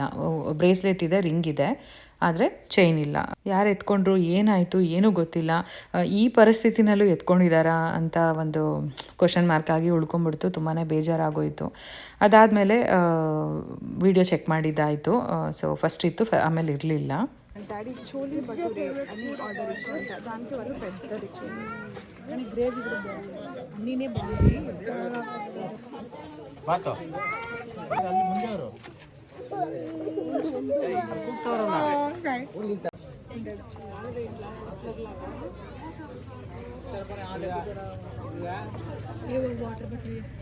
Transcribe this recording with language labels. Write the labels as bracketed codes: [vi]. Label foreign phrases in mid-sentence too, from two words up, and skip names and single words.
[kn] ಬ್ರೇಸ್ಲೆಟ್ ಇದೆ, ರಿಂಗ್ ಇದೆ, ಆದರೆ ಚೈನ್ ಇಲ್ಲ. ಯಾರು ಎತ್ಕೊಂಡ್ರು, ಏನಾಯಿತು ಏನೂ ಗೊತ್ತಿಲ್ಲ. ಈ ಪರಿಸ್ಥಿತಿನಲ್ಲೂ ಎತ್ಕೊಂಡಿದ್ದಾರಾ ಅಂತ ಒಂದು [en] question mark [kn] ಆಗಿ ಉಳ್ಕೊಂಡ್ಬಿಡ್ತು. ತುಂಬಾ ಬೇಜಾರಾಗೋಯಿತು. ಅದಾದಮೇಲೆ [en] video check [kn] ಮಾಡಿದ್ದಾಯಿತು. [en] so first [kn] ಇತ್ತು, ಆಮೇಲೆ ಇರಲಿಲ್ಲ. [te] డాడీ చోలీ భటూరే అని ఆర్డర్ ఇచ్చాను. దానికి వాళ్ళు పెద్దది ఇచ్చారు. కానీ గ్రేవీ కూడా బాగుంది, అన్నీనే బాగుంది. [en] water bottle